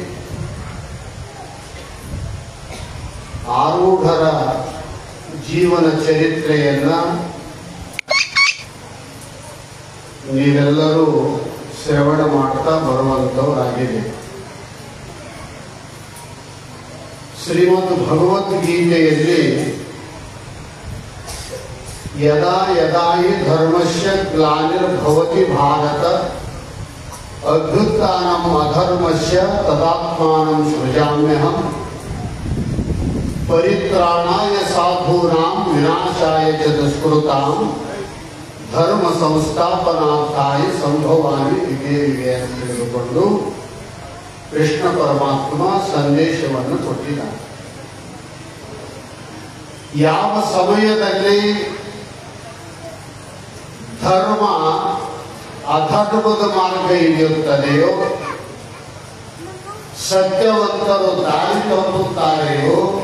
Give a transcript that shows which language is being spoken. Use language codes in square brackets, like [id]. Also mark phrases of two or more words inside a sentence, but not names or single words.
[kn] ಆರೂಢರ ಜೀವನ ಚರಿತ್ರೆಯನ್ನ ನೀವೆಲ್ಲರೂ ಶ್ರವಣ ಮಾಡ್ತಾ ಬರುವಂತವರಾಗಿದೆ. [sa] ಶ್ರೀಮದ್ ಭಗವದ್ಗೀತೆಯಲ್ಲಿ ಯದಾ ಯದಾ ಹಿ ಧರ್ಮಸ್ಯ ಗ್ಲಾನಿರ್ಭವತಿ ಭಾರತ ಅಭ್ಯುತ್ಥಾನಂ ಅಧರ್ಮಸ್ಯ ತದಾತ್ಮಾನಂ ಸೃಜಾಮ್ಯಹಂ ಪರಿತ್ರಾಣಾಯ ಸಾಧೂನಾಂ ವಿನಾಶಾಯ ಚ ದುಷ್ಕೃತಾಂ ಧರ್ಮ ಸಂಸ್ಥಾಪನಾರ್ಥಾಯ ಸಂಭವಾಮಿ ಯುಗೆ ಯುಗೆ [kn] ಅಂತ ತಿಳಿದುಕೊಂಡು ಕೃಷ್ಣ ಪರಮಾತ್ಮ ಸಂದೇಶವನ್ನು ಕೊಟ್ಟಿದ್ದಾನೆ. ಯಾವ ಸಮಯದಲ್ಲಿ ಧರ್ಮ ಅಧರ್ಮದ ಮಾರ್ಗ ಹಿಡಿಯುತ್ತದೆಯೋ, ಸತ್ಯವಂತರು ದಾರಿ ತಪ್ಪುತ್ತಾರೆಯೋ,